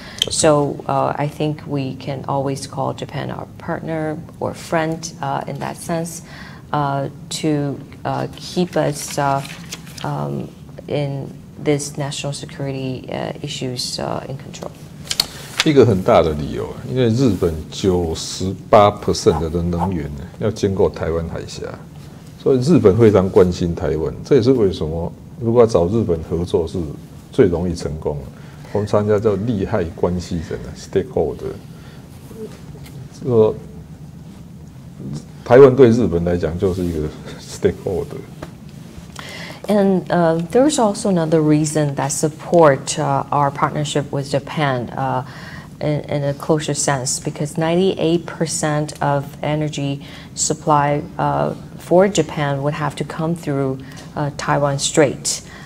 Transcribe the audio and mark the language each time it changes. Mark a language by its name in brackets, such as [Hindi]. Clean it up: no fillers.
[English] So I think we can always call Japan our partner or friend in that sense to keep us in this national security issues in control. [Chinese] 一个很大的理由，因为日本98% 的能源要经过台湾海峡，所以日本非常关心台湾。这也是为什么如果要找日本合作是最容易成功的。我们常常叫利害关系人 （stakeholder）。说台湾对日本来讲就是一个 stakeholder。 [English] And there's also another reason that support our partnership with Japan in a closer sense, because 98% of energy supply for Japan would have to come through Taiwan Strait.